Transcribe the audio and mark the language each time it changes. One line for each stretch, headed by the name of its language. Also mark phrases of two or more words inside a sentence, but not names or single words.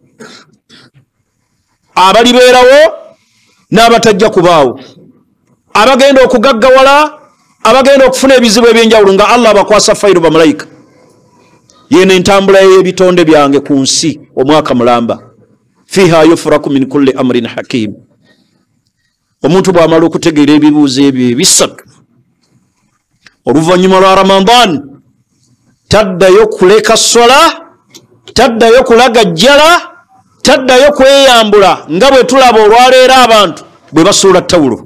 Ganda: Abalibeerawo n'abatajja kubaawo, abagenda okugaggawala, abagenda okufuna ebizibu ebyenjawulo nga Allah abakwasa fayiro bamalayika. Yeno entambula y'ebitonde byange ku nsi omwaka mulamba.
Arabic: فيها يفرق من كل أمر حكيم.
Ganda: Omuntu bw'amala okutegeera ebibuuzo ebyo ebisatu, oluvannyuma lwa Ramadani taddayo kuleka swala, taddayo kulagajjala, taddayo kweyambula nga bwe tulaba olwaleero abantu bwe basuula ttawulo.